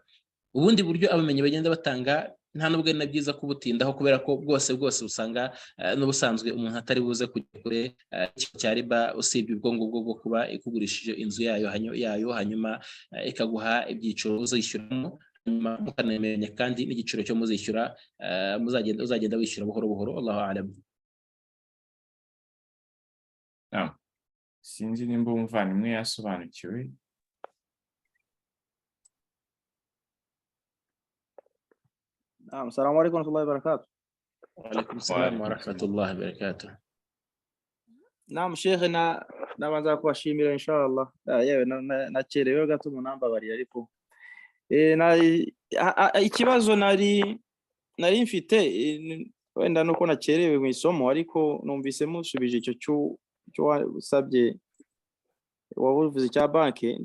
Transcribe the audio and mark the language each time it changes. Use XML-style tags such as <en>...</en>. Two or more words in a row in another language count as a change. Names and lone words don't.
<rw>Ubundi buryo abamenyi bagenda batanga nta nubwo ari na byiza kubutindaho, kubera ko bwose usanga n'ubusanzwe umuntu atari buze kujya kure cya riba, usibye ubwo ngubwo bwo kuba ikugurishije inzu yayo hanyuma ikaguha ibyiciro uzishyuramo, hanyuma mukanemenya kandi n'igiciro cyo muzishyura uzagenda wishyura buhoro buhoro.</rw> <ar>الله أعلم.</ar> <rw>Sinzi nimba umuvandimwe yasobanukiwe.</rw> <ar>السلام عليكم ورحمة الله وبركاته. وعليكم السلام ورحمة الله وبركاته. نعم شيخ,</ar> <rw>nabanza kubashimira inshallah. Yewe nacerewe gato munambabariye, ariko ikibazo nari mfite, wenda nuko nacerewe mu isomo, ariko numvise musubije icyo cyo wasabye wabuvuze cya banki.</rw>